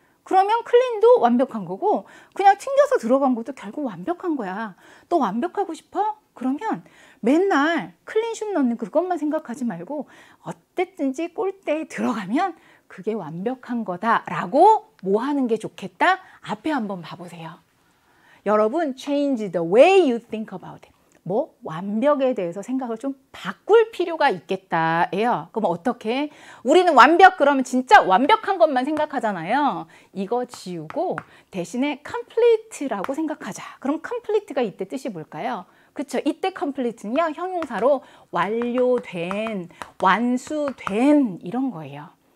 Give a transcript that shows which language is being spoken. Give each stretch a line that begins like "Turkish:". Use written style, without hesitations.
Korean: 그러면 클린도 완벽한 거고 그냥 튕겨서 들어간 것도 결국 완벽한 거야. 또 완벽하고 싶어? 그러면 맨날 클린슛 넣는 그것만 생각하지 말고 어땠든지 골대에 들어가면 그게 완벽한 거다라고 뭐 하는 게 좋겠다? 앞에 한번 봐보세요. 여러분,
English: change the way you think about it.
Korean: 뭐 완벽에 대해서 생각을 좀 바꿀 필요가 있겠다예요. 그럼 어떻게? 우리는 완벽 그러면 진짜 완벽한 것만 생각하잖아요. 이거 지우고 대신에 complete라고 생각하자. 그럼 complete가 이때 뜻이 뭘까요? 그쵸? 이때 complete는요 형용사로 완료된, 완수된 이런 거예요.